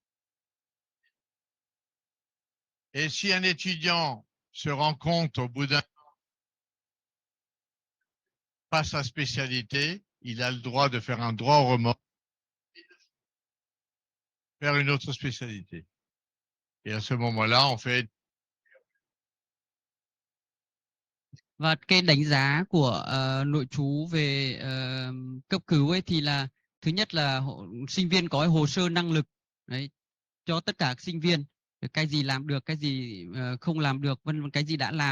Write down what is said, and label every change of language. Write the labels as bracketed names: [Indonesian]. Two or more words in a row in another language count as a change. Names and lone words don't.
[French] Et si un étudiant se rend compte au bout d'un an, pas sa spécialité, il a le droit de faire un droit au remords et de faire une autre spécialité. Et à ce moment-là, on fait. [Vietnamese] Và cái đánh giá của nội trú về cấp cứu ấy thì là thứ nhất là sinh viên có hồ sơ năng lực đấy, cho tất cả sinh viên, cái gì làm được, cái gì không làm được, vân vân, cái gì đã làm.